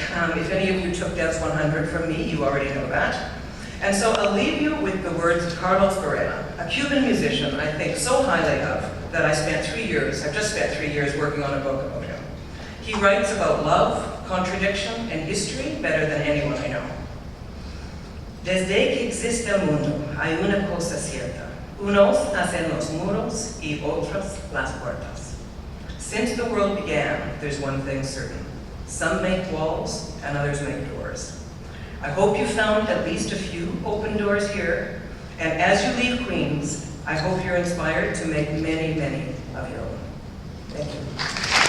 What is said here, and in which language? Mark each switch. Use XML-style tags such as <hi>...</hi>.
<en>If any of you took Dance 100 from me, you already know that. And so I'll leave you with the words of Carlos Barrera, a Cuban musician I think so highly of that I've just spent 3 years working on a book about him. He writes about love, contradiction, and history better than anyone I know.</en> <es>Desde que existe el mundo, hay una cosa cierta. Unos hacen los muros y otros las puertas.</es> <en>Since the world began, there's one thing certain. Some make walls and others make doors. I hope you found at least a few open doors here, and as you leave Queens, I hope you're inspired to make many, many of your own. Thank you.</en>